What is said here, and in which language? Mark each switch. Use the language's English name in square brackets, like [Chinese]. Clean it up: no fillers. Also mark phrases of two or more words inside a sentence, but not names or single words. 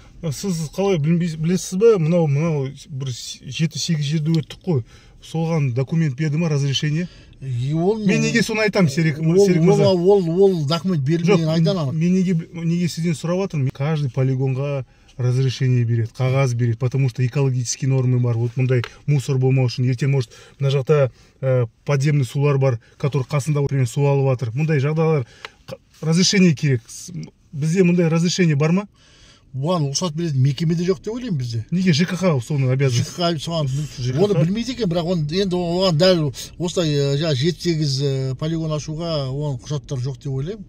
[Kazakh] Сіз қалай білесіз бе, мынау бір 7-8 жерді өттік қой. Соған документ берді ма, разрешение? Мен неге соны айтам, Серик мырза? Ол документ берілмеген айдан анық. Мен неге сізден сұрап жатырмын? Каждый полигонға разрешение береді, қағаз береді, [Russian] потому что экологический нормы бар. [Kazakh] Вот мұндай мусор болмау үшін. Ертең может мына жақта подземный сулар бар, который қасында су алып жатыр. Мұндай жағдайлар разрешение керек. Бізде мұндай разрешение бар ма? Бұған ұқсат беретін мекемеде жоқ деп ойлаймын бізде. Неге ЖКХ соны обязан? ЖКХ оны білмейді екен, бірақ енді оған дәл осылай 7-8 полигон ашуға оған құжаттар жоқ деп ойлаймын.